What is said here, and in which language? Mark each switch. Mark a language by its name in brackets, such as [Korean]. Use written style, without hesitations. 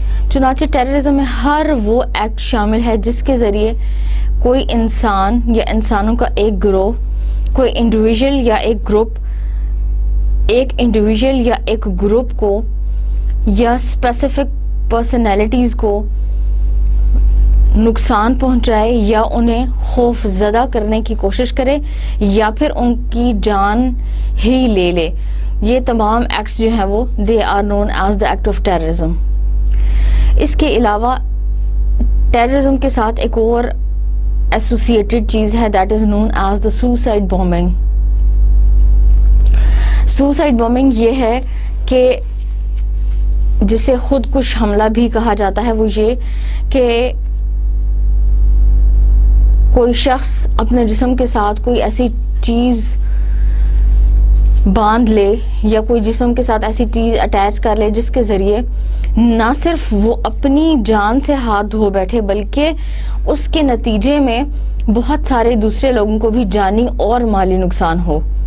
[Urdu] چنانچہ ٹیررزم میں ہر وہ ایکٹ شامل ہے جس کے ذریعے کوئی انسان یا انسانوں کا ایک گروہ، کوئی انڈیویژل یا ایک گروپ، ایک انڈیویژل یا ایک گروپ کو یا اسپیسیفک پرسنالٹیز کو نقصان پہنچائے یا انہیں خوف زدہ کرنے کی کوشش کرے یا پھر ان کی جان ہی لے لے. یہ تمام ایکٹس جو ہیں وہ [English] they are known as the act of terrorism. [Urdu] اس کے علاوہ ٹیررزم کے ساتھ ایک اور ایسوسیٹڈ چیز ہے [English] that is known as the suicide bombing. [Urdu] suicide bombing یہ ہے کہ جسے خود کش حملہ بھی کہا جاتا ہے، وہ یہ کہ کوئی شخص اپنے جسم کے ساتھ کوئی ایسی چیز باندھ لے یا کوئی جسم کے ساتھ ایسی چیز اٹیچ کر لے جس کے ذریعے نہ صرف وہ اپنی جان سے ہاتھ دھو بیٹھے بلکہ اس کے نتیجے میں بہت سارے دوسرے لوگوں کو بھی جانی اور مالی نقصان ہو.